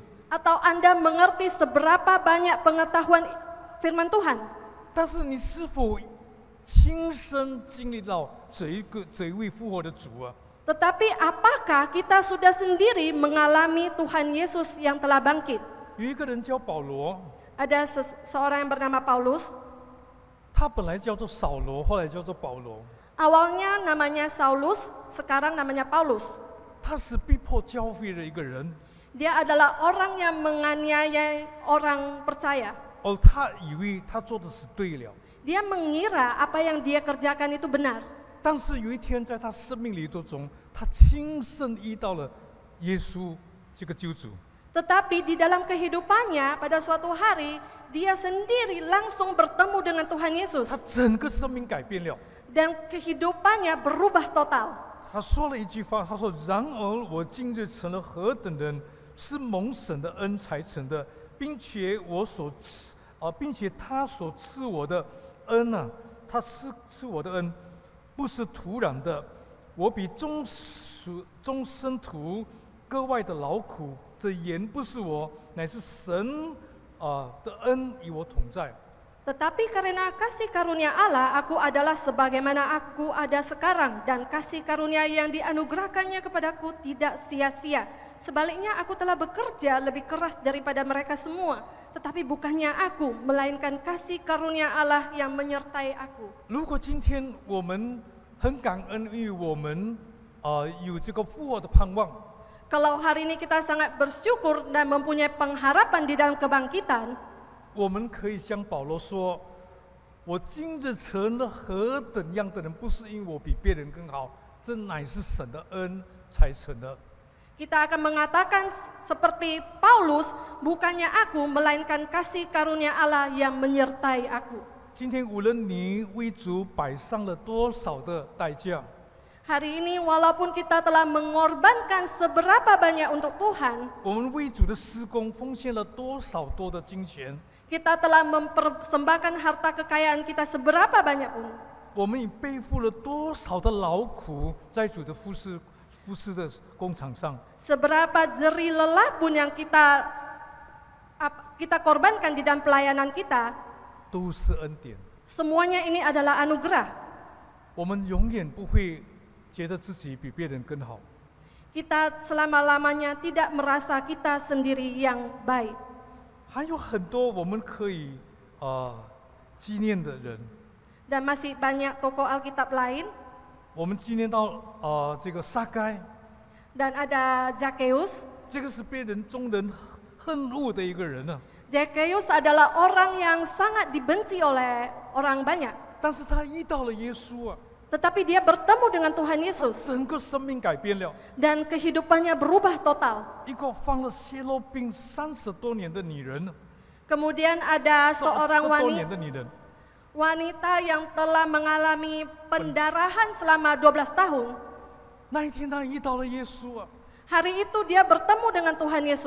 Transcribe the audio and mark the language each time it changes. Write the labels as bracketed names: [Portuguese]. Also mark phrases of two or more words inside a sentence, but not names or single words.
[Indonesian] atau Anda mengerti seberapa banyak pengetahuan firman Tuhan. [Chinese] 但是你是否亲身经历到这一位复活的主啊。 [Indonesian] Tetapi apakah kita sudah sendiri mengalami Tuhan Yesus yang telah bangkit? [Chinese] 有一个人叫保罗， [Indonesian] Ada seorang yang bernama Paulus. [Chinese] 他本来叫做扫罗，后来叫做保罗。 [Indonesian] Awalnya namanya Saulus, sekarang namanya Paulus. [Chinese] 他是逼迫教会的一个人， [Indonesian] Dia adalah orang yang menganiaya orang percaya. [Chinese] 而他以为他做的是对了。 [Indonesian] Dia mengira apa yang dia kerjakan itu benar. [Chinese] 但是有一天，在他生命里头中，他亲身遇到了耶稣这个救主。 [Indonesian] Tetapi di dalam kehidupannya pada suatu hari dia sendiri langsung bertemu dengan Tuhan Yesus [Chinese] 他整个生命改变了。 [Indonesian] dan kehidupannya berubah total. [Chinese] 他说了一句话，他说：“然而我今日成了何等人，是蒙神的恩才成的，并且并且他所赐我的恩啊，他赐我的恩，不是突然的，我比众生徒格外的劳苦，这原不是我，乃是神的恩与我同在。” [Indonesian] Tetapi karena kasih karunia Allah, aku adalah sebagaimana aku ada sekarang, dan kasih karunia yang dianugerahkannya kepadaku tidak sia-sia. Sebaliknya aku telah bekerja lebih keras daripada mereka semua, tetapi bukannya aku, melainkan kasih karunia Allah yang menyertai aku. [Chinese] 如果今天我们很感恩，因为我们有这个复活的盼望。 [Indonesian] Kalau hari ini kita sangat bersyukur dan mempunyai pengharapan di dalam kebangkitan, [Chinese] 我们可以像保罗说：“我今日成了何等样的人，不是因我比别人更好，这乃是神的恩才成的。” [Indonesian] kita akan mengatakan seperti Paulus, bukannya aku, melainkan kasih karunia Allah yang menyertai aku. [Chinese] 今天无论你为主摆上了多少的代价， [Indonesian] Hari ini walaupun kita telah mengorbankan seberapa banyak untuk Tuhan, [Chinese] 我们为主的施工奉献了多少多的金钱， [Indonesian] kita telah mempersembahkan harta kekayaan kita seberapa banyak pun, [Chinese] 我们已背负了多少的劳苦，在主的服侍的工场上。 [Indonesian] seberapa jerih lelah pun yang kita korbankan di dalam pelayanan kita, [Chinese] 都是恩典。 [Indonesian] semuanya ini adalah anugerah. [Chinese] 我们永远不会觉得自己比别人更好。 [Indonesian] Kita selama-lamanya tidak merasa kita sendiri yang baik. [Chinese] 还有很多我们可以纪念的人。 [Indonesian] Dan masih banyak tokoh Alkitab lain. [Chinese] 我们纪念到这个撒该， [Indonesian] Dan ada Zakheus. [Chinese] 这个是被众人恨恶的一个人啊。 [Indonesian] Zakheus adalah orang yang sangat dibenci oleh orang banyak. [Chinese] 但是他遇到了耶稣啊， [Indonesian] Tetapi dia bertemu dengan Tuhan Yesus [Chinese] 整个生命改变了。 [Indonesian] dan kehidupannya berubah total. [Chinese] 一个患了血肉病30多年的女人， [Indonesian] Kemudian ada 10 seorang [Chinese] 多年的女人， [Indonesian] wanita yang telah mengalami pendarahan selama 12 tahun. [Chinese] 那一天她遇到了耶稣啊， [Indonesian] Hari itu dia bertemu dengan Tuhan Yesus.